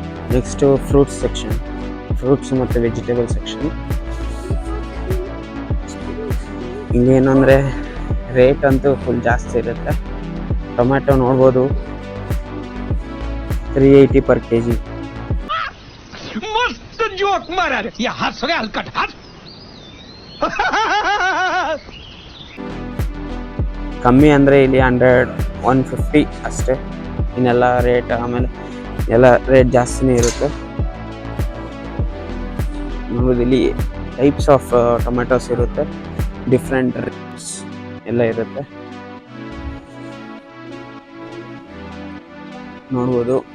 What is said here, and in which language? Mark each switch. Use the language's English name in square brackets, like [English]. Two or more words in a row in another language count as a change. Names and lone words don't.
[English] next fruits section, fruits ಮತ್ತು vegetable section. [Kannada] ಹಿಂಗೇನಂದರೆ ರೇಟ್ ಅಂತೂ ಫುಲ್ ಜಾಸ್ತಿ ಇರುತ್ತೆ. ಟೊಮ್ಯಾಟೊ ನೋಡ್ಬೋದು 380 [English] per kg. [Marathi] मस्त जोक मारा रे या हंस रे हलकट हंस. [Kannada] ಕಮ್ಮಿ ಅಂದರೆ ಇಲ್ಲಿ 100-150 ಅಷ್ಟೇ. ಇನ್ನೆಲ್ಲ ರೇಟ್ ಆಮೇಲೆ ಎಲ್ಲ ರೇಟ್ ಜಾಸ್ತಿನೇ ಇರುತ್ತೆ. ನೋಡೋದು ಇಲ್ಲಿ [English] types of tomatoes [Kannada] ಇರುತ್ತೆ, [English] different rates [Kannada] ಎಲ್ಲ ಇರುತ್ತೆ ನೋಡ್ಬೋದು.